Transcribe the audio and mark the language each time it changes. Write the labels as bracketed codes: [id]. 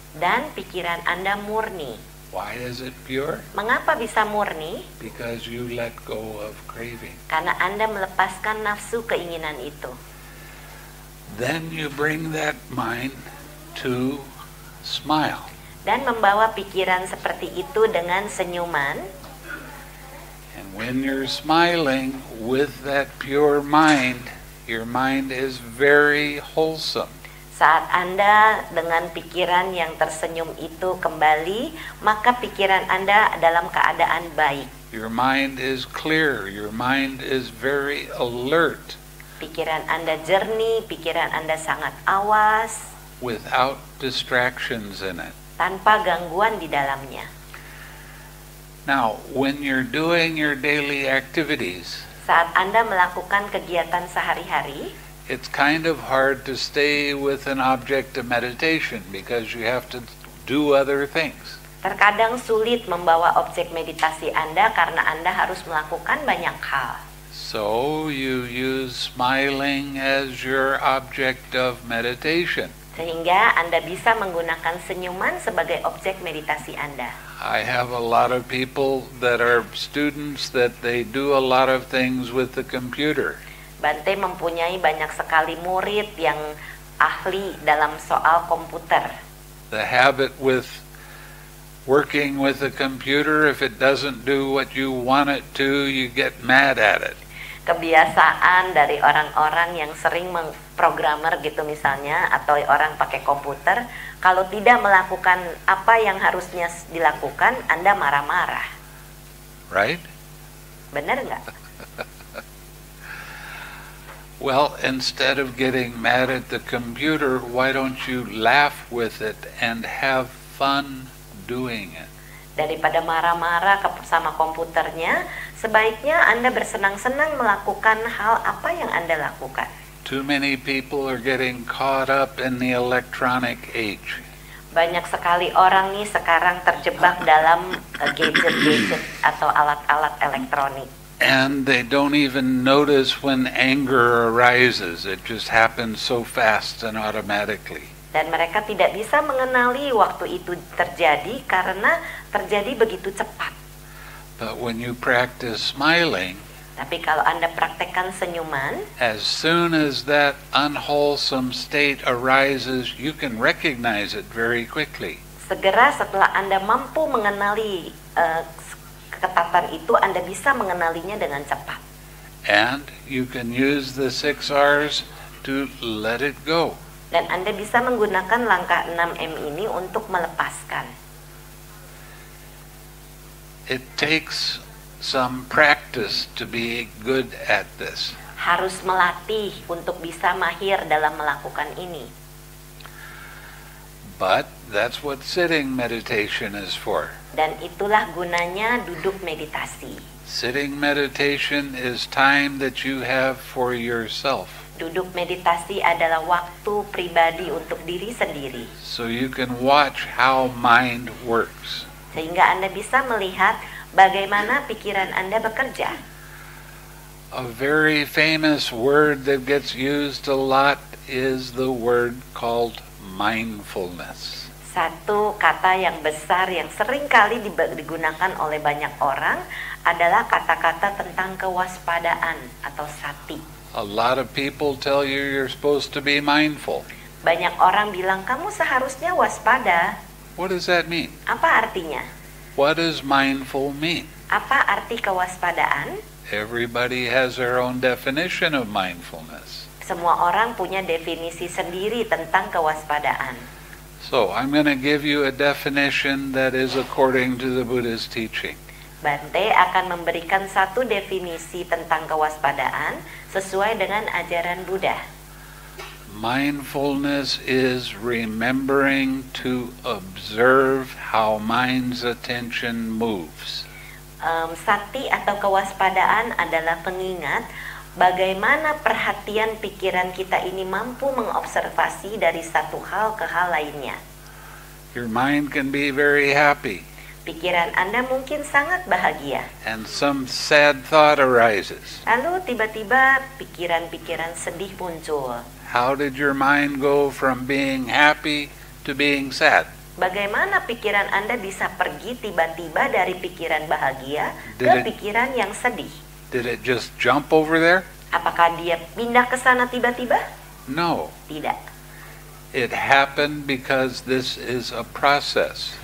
[id] dan pikiran Anda murni. [en] Why is it pure? [id] Mengapa bisa murni? [en] Because you let go of craving. [id] Karena Anda melepaskan nafsu keinginan itu. [en] Then you bring that mind to smile. [id] Dan membawa pikiran seperti itu dengan senyuman. [en] And when you're smiling with that pure mind, your mind is very wholesome. [id] Saat Anda dengan pikiran yang tersenyum itu kembali, maka pikiran Anda dalam keadaan baik. [en] Your mind is clear, your mind is very alert, [id] Pikiran Anda jernih, pikiran Anda sangat awas, [en] without distractions in it. [id] tanpa gangguan di dalamnya. [en] Now, when you're doing your daily activities, [id] Saat Anda melakukan kegiatan sehari-hari, [en] it's kind of hard to stay with an object of meditation because you have to do other things. [id] terkadang sulit membawa objek meditasi Anda karena Anda harus melakukan banyak hal. [en] So you use smiling as your object of meditation. [id] Sehingga Anda bisa menggunakan senyuman sebagai objek meditasi Anda. [en] I have a lot of people that are students that they do a lot of things with the computer. [id] Bante mempunyai banyak sekali murid yang ahli dalam soal komputer. [en] The habit with working with the computer, if it doesn't do what you want it to, you get mad at it. [id] Kebiasaan dari orang-orang yang sering programmer gitu misalnya, atau orang pakai komputer, kalau tidak melakukan apa yang harusnya dilakukan, Anda marah-marah. [en] Right? [id] Benar nggak? [en] Well, instead of getting mad at the computer, why don't you laugh with it and have fun doing it? [id] Daripada marah-marah sama komputernya, sebaiknya Anda bersenang-senang melakukan hal apa yang Anda lakukan. [en] Too many people are getting caught up in the electronic age. [id] Banyak sekali orang nih sekarang terjebak dalam gadget-gadget atau alat-alat elektronik. [en] And they don't even notice when anger arises. It just happens so fast and automatically. [id] Dan mereka tidak bisa mengenali waktu itu terjadi karena terjadi begitu cepat. [en] But when you practice smiling, [id] Tapi kalau Anda praktekkan senyuman, [en] as soon as that unwholesome state arises, you can recognize it very quickly. [id] segera setelah Anda mampu mengenali ketatan itu, Anda bisa mengenalinya dengan cepat. [en] And you can use the 6 R's to let it go. [id] Dan Anda bisa menggunakan langkah 6M ini untuk melepaskan. [en] It takes some practice to be good at this. [id] Harus melatih untuk bisa mahir dalam melakukan ini. [en] But that's what sitting meditation is for. [id] Dan itulah gunanya duduk meditasi. [en] Sitting meditation is time that you have for yourself. [id] Duduk meditasi adalah waktu pribadi untuk diri sendiri. [en] So you can watch how mind works. [id] Sehingga Anda bisa melihat bagaimana pikiran Anda bekerja. [en] A very famous word that gets used a lot is the word called mindfulness. [id] Satu kata yang besar yang sering kali digunakan oleh banyak orang adalah kata-kata tentang kewaspadaan atau sati. [en] A lot of people tell you you're supposed to be mindful. [id] Banyak orang bilang kamu seharusnya waspada. [en] What does that mean? [id] Apa artinya? [en] What does mindful mean? [id] Apa arti kewaspadaan? [en] Everybody has their own definition of mindfulness. [id] Semua orang punya definisi sendiri tentang kewaspadaan. [en] So I'm going to give you a definition that is according to the Buddha's teaching. [id] Bante akan memberikan satu definisi tentang kewaspadaan sesuai dengan ajaran Buddha. [en] Mindfulness is remembering to observe how mind's attention moves. [id] Sati atau kewaspadaan adalah pengingat Bagaimana perhatian pikiran kita ini mampu mengobservasi dari satu hal ke hal lainnya. [en] Your mind can be very happy, [id] Pikiran Anda mungkin sangat bahagia. [en] and some sad thought arises. [id] Lalu tiba-tiba pikiran-pikiran sedih muncul. [en] How did your mind go from being happy to being sad? [id] Bagaimana pikiran Anda bisa pergi tiba-tiba dari pikiran bahagia ke [en] Did it- [id] pikiran yang sedih? [en] Did it just jump over there? [id] Apakah dia pindah ke sana tiba-tiba? [en] No. [id] Tidak. [en] It happened because this is a process.